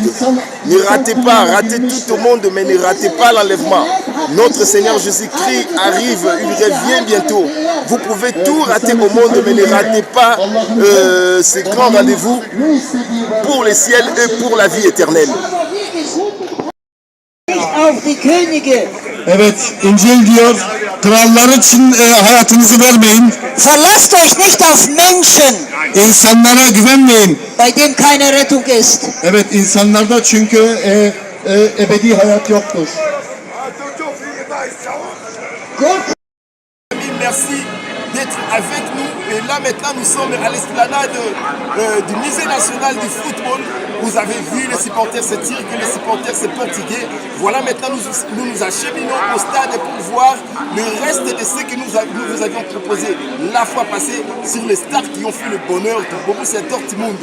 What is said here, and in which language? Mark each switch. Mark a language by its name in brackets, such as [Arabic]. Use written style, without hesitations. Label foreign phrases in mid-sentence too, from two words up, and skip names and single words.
[French] Ne ratez pas, ratez tout au monde, mais ne ratez pas l'enlèvement. Notre Seigneur Jésus-Christ arrive, il revient bientôt. Vous pouvez tout rater au monde, mais ne ratez pas ce grand rendez-vous pour le ciel et pour la vie éternelle. [German] Auf die Könige. [Turkish] Evet, İncil diyor, krallar için hayatınızı vermeyin. [German] Verlasst euch nicht auf Menschen, [Turkish] İnsanlara güvenmeyin. [German] bei denen keine Rettung ist. [Turkish] Evet, insanlarda çünkü ebedi hayat yoktur. [French] Merci d'être avec nous. Et là maintenant nous sommes à l'esplanade du musée national du football. Vous avez vu les supporters se tirent, que les supporters se portugais. Voilà, maintenant nous acheminons au stade pour voir le reste de ce que nous vous avions proposé la fois passée sur les stars qui ont fait le bonheur de Borussia Dortmund.